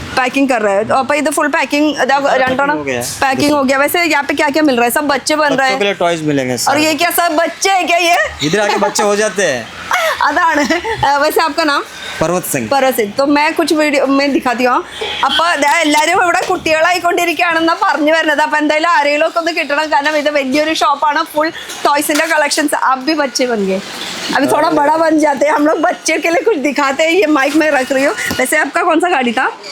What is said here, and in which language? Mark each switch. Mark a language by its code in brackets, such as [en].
[hi] Packing कर रहे हैं। [ml] अപ്പൊ ഇത് ഫുൾ [hi] पैकिंग पैकिंग हो गया। वैसे यहाँ पे क्या क्या मिल रहा है? सब बच्चे बन रहे हैं, टॉयज मिलेंगे। और ये क्या सब बच्चे है क्या? ये इधर आके बच्चे हो जाते हैं। [ml] അതാണ്. [hi] वैसे आपका नाम? पर्वत सिंह। तो मैं कुछ वीडियो में दिखाती हूँ. [ml] അപ്പൊ എല്ലാവരും ഇവിടെ കുട്ടികളായിക്കൊണ്ടിരിക്കുകയാണെന്നാ പറഞ്ഞു വരുന്നത്. അപ്പൊ എന്തായാലും ആരെങ്കിലും ഒക്കെ ഒന്ന് കിട്ടണം. കാരണം ഇത് വലിയൊരു ഷോപ്പാണ്. Full ടോയ്സിന്റെ collections. [hi] अब भी बच्चे बन गए, अभी थोड़ा बड़ा बन जाते हैं हम लोग. बच्चे के लिए कुछ दिखाते हैं. ये माइक में रख रही हूँ. वैसे आपका कौन सा गाड़ी था?